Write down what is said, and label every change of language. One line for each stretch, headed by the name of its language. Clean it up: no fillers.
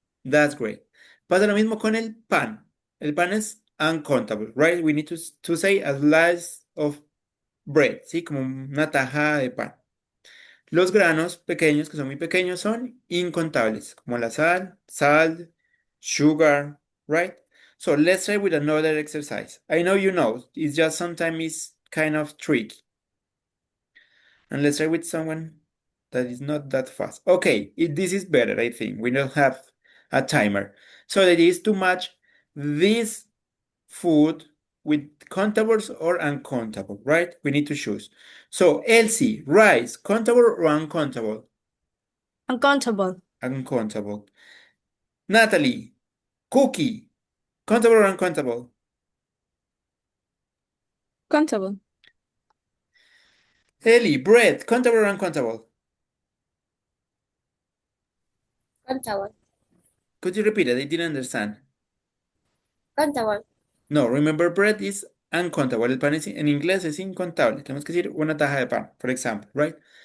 English: That's great.
Spanish: Pasa lo mismo con el pan. El pan es
English: uncountable, right? We need to say a slice of bread,
Spanish: ¿sí? Como una tajada de pan. Los granos pequeños, que son muy pequeños, son incontables, como la sal,
English: salt, sugar, right? So let's try with another exercise. I know you know, it's just sometimes it's kind of tricky. And let's try with someone that is not that fast. Okay, this is better, I think. We don't have a timer. So the idea is to match this food with countables or uncountable, right? We need to choose. So Elsie, rice, countable or uncountable? Uncountable. Uncountable. Natalie, cookie, countable or uncountable? Countable. Ellie, bread, countable or uncountable? Countable. Could you repeat it? I didn't understand. Countable. No, remember bread is uncountable.
Spanish: El pan en inglés es incontable. Tenemos que decir una taja de pan, por ejemplo,
English: right?